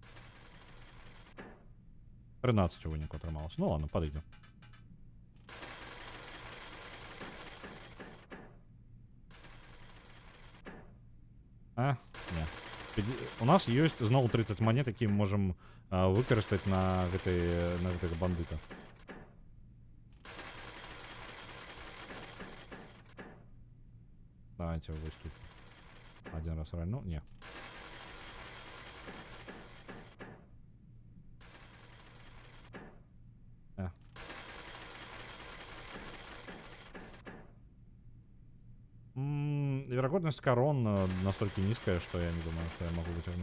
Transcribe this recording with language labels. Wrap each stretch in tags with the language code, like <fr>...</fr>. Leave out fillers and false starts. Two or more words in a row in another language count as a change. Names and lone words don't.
<be>13 у выніку атрымалось. Ну ладно, падыдзе. Не. У нас ёсць зноў 30 монет, які мы можам выкарыстаць на гэтага бандыта.</be> <ru>Давайте вот тут один раз рально. Не. Вероятность корон настолько низкая, что я не думаю, что я могу вытянуть.</ru>